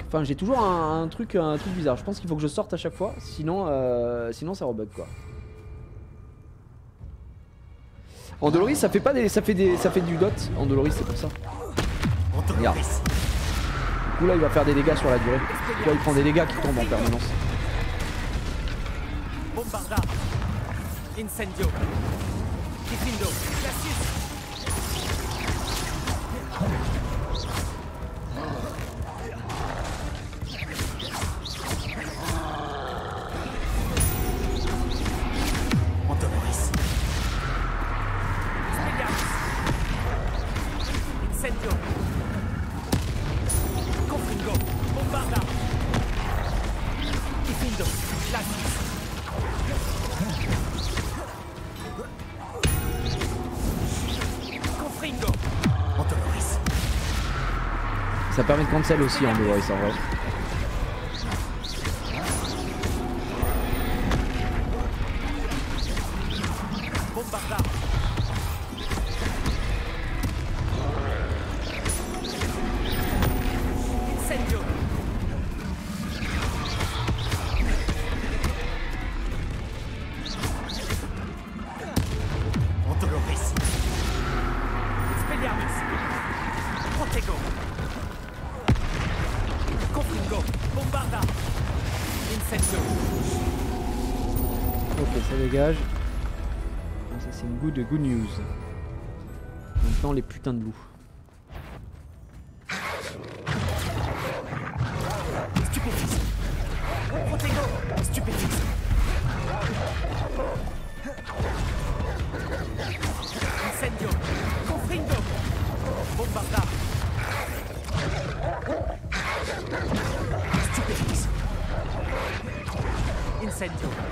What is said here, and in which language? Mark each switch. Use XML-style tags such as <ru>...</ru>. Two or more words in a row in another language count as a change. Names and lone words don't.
<fr>Enfin j'ai toujours un truc bizarre. Je pense qu'il faut que je sorte à chaque fois. Sinon ça rebug quoi. En Doloris ça fait pas des. ça fait du dot en Doloris, c'est pour ça. Regarde. Du coup là il va faire des dégâts sur la durée. Tu vois, il prend des dégâts qui tombent en permanence. Bombarda. Incendio. Diffindo. Cassius. Ontoloris. Expelliarmus. Incendio. Confringo. Bombarda. Diffindo. Cassius. Confringo. Ontoloris. Ça permet de cancel aussi en Doloris en vrai. Bombarda. Incendio. Ontoloris. Expelliarmus. Protego. Confringo. Bombarda. Incendio. Ok, ça dégage. Ah, ça c'est une</fr> <en>good news.</en> <fr>Maintenant les putains de loups. Stupéfixe. Protego. Stupéfixe. Incendio. Confringo. Bombarda. Stupéfixe. Incendio.</fr>